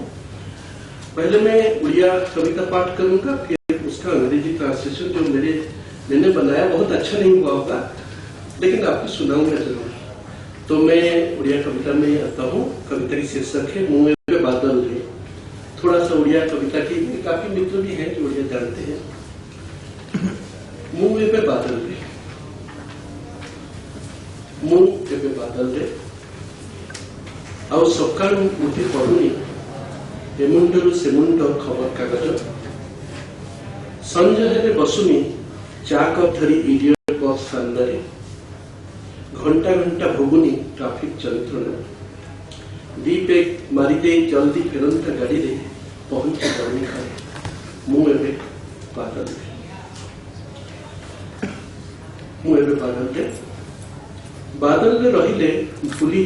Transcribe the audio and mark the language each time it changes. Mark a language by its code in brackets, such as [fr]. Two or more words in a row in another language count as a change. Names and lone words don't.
[hi] पहले मैं उड़िया कविता पाठ करूंगा, फिर उसका अंग्रेजी ट्रांसलेशन जो मैंने बनाया, बहुत अच्छा नहीं हुआ होगा, लेकिन आपको सुनाऊंगा जरूर। तो मैं उड़िया कविता में आता हूँ। कविता की शीर्षक है मुँह पे बादल है। थोड़ा सा उड़िया कविता की, काफी मित्र भी हैं जो उड़िया जानते हैं। मुँह पे बादल है। [or] ମୁଁ ଏବେ ବାଦଲରେ ଆଉ ସକାଳୁ ଉଠି ପଡୁନି ଏମୁଣ୍ଡରୁ ସେମୁଣ୍ଡ ଖବର କାଗଜ ସଞ୍ଜ ହେଲେ ବସୁନି ଚା କପ୍ ଧରି [en] idiot box [or] ସାମ୍ନାରେ ଘଣ୍ଟା ଘଣ୍ଟା ଭୋଗୁନି ट्राफिक ଯନ୍ତ୍ରଣା ଦି ପେଗ୍ ମାରିଦେଇ ଜଲ୍ଦି ଫେରନ୍ତା ଗାଡ଼ିରେ ପହଞ୍ଚି ପାରୁନି ଘରେ ମୁଁ ଏବେ ବାଦଲରେ ରହିଲେ ଭୁଲି